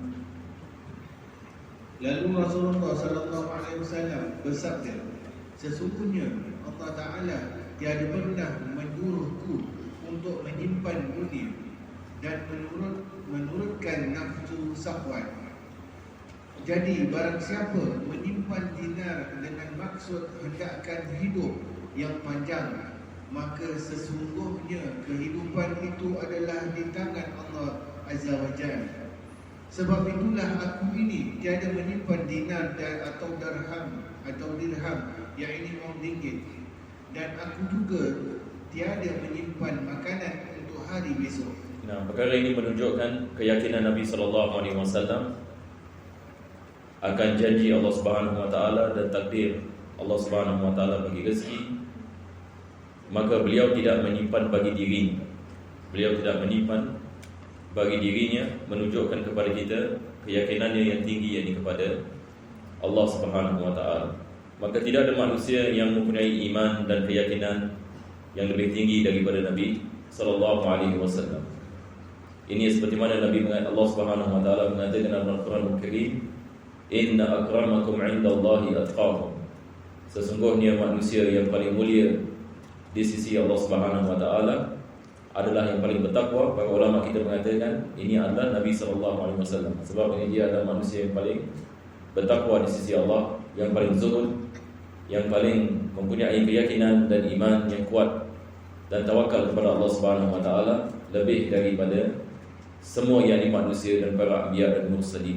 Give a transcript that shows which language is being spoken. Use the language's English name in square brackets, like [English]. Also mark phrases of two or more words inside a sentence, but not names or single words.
[Malay] Lalu Rasulullah [Arabic] صلى الله عليه وسلم [Malay] bersabda, sesungguhnya Allah Taala tiada pernah menyuruhku untuk menyimpan dunia dan menurutkan nafsu syahwat. Jadi barang siapa menyimpan dinar dengan maksud hendakkan hidup yang panjang, maka sesungguhnya kehidupan itu adalah di tangan Allah [Arabic] عز وجل. [Malay] Sebab itulah aku ini tiada menyimpan dinar atau dirham, yang ini wang ringgit, dan aku juga tiada menyimpan makanan untuk hari besok. Nah, perkara ini menunjukkan keyakinan Nabi [Arabic] صلى الله عليه وسلم [Malay] akan janji Allah [Arabic] سبحانه وتعالى [Malay] dan takdir Allah [Arabic] سبحانه وتعالى [Malay] bagi rezeki. Maka beliau tidak menyimpan bagi dirinya. Beliau tidak menyimpan bagi dirinya, menunjukkan kepada kita keyakinannya yang tinggi, yakni kepada Allah [Arabic] سبحانه وتعالى. [Malay] Maka tidak ada manusia yang mempunyai iman dan keyakinan yang lebih tinggi daripada Nabi [Arabic] صلى الله عليه وسلم. [Malay] Ini seperti mana Allah [Arabic] سبحانه وتعالى [Malay] mengatakan dalam Al-Quran Al-Karim, [Arabic] إن أكرمكم عند الله أتقاكم. [Malay] Sesungguhnya manusia yang paling mulia di sisi Allah [Arabic] سبحانه وتعالى [Malay] adalah yang paling bertakwa. Para ulama kita mengatakan ini adalah Nabi [Arabic] صلى الله عليه وسلم, [Malay] sebab ini dia adalah manusia yang paling bertakwa di sisi Allah, yang paling zuhud, yang paling mempunyai keyakinan dan iman yang kuat dan tawakal kepada Allah [Arabic] سبحانه وتعالى [Malay] lebih daripada semua yakni manusia dan para anbiya dan mursalin.